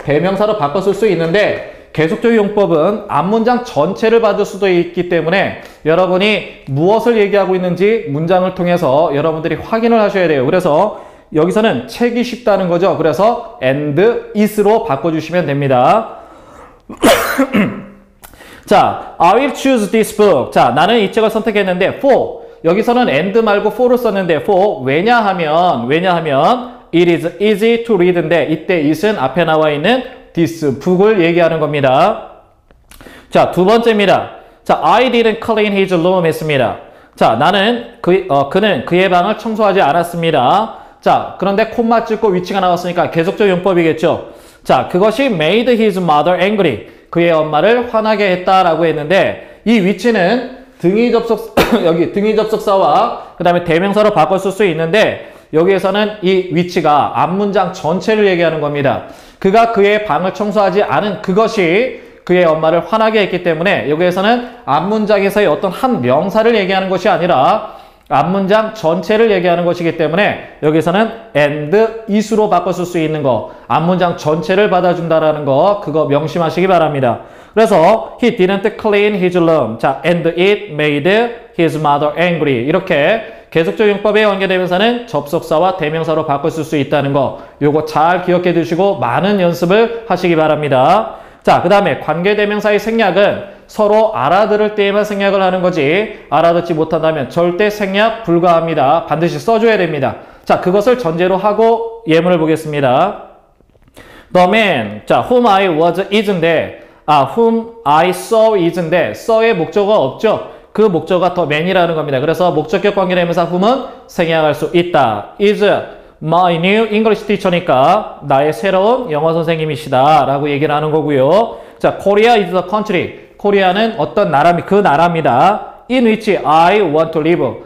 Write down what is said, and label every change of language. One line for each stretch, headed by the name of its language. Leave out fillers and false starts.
Korean: 대명사로 바꿔 쓸 수 있는데 계속적 용법은 앞문장 전체를 받을 수도 있기 때문에 여러분이 무엇을 얘기하고 있는지 문장을 통해서 여러분들이 확인을 하셔야 돼요. 그래서 여기서는 책이 쉽다는 거죠. 그래서 and is로 바꿔주시면 됩니다.
English: 자, I will choose this book.
Korean: 자, 나는 이 책을 선택했는데 for 여기서는 and 말고 for를 썼는데 for 왜냐하면
English: it is easy to read
Korean: 인데 이때 it은 앞에 나와 있는 this book을 얘기하는 겁니다. 자, 두 번째입니다.
English: 자, I didn't clean his room
Korean: 했습니다. 자, 그는 그의 방을 청소하지 않았습니다. 자, 그런데 콤마 찍고 위치가 나왔으니까 계속적 용법이겠죠.
English: 자,
Korean: 그것이
English: made his mother angry.
Korean: 그의 엄마를 화나게 했다라고 했는데 이 위치는 여기 등위 접속사와 그 다음에 대명사로 바꿔 쓸 수 있는데 여기에서는 이 위치가 앞문장 전체를 얘기하는 겁니다. 그가 그의 방을 청소하지 않은 그것이 그의 엄마를 화나게 했기 때문에 여기에서는 앞문장에서의 어떤 한 명사를 얘기하는 것이 아니라 앞문장 전체를 얘기하는 것이기 때문에 여기서는 and is로 바꿔 쓸 수 있는 거 앞문장 전체를 받아준다라는 거 그거 명심하시기 바랍니다.
English: 그래서 he didn't clean his room. 자, and it made his mother angry.
Korean: 이렇게 계속적 용법의 관계대명사는 접속사와 대명사로 바꿔 쓸 수 있다는 거 요거 잘 기억해 두시고 많은 연습을 하시기 바랍니다. 자, 그 다음에 관계대명사의 생략은 서로 알아들을 때에만 생략을 하는 거지 알아듣지 못한다면 절대 생략 불가합니다. 반드시 써줘야 됩니다. 자, 그것을 전제로 하고 예문을 보겠습니다.
English: The man, 자, whom I was is인데 whom I saw is인데 saw의
Korean: 목적어가 없죠. 그 목적어가 the man이라는 겁니다. 그래서 목적격 관계대명사 whom은 생략할 수 있다.
English: is my new English teacher
Korean: 니까 나의 새로운 영어 선생님이시다 라고 얘기를 하는 거고요.
English: 자, Korea is the country.
Korean: 코리아는 어떤 나라입니다. 그 나라입니다.
English: in which I want to live.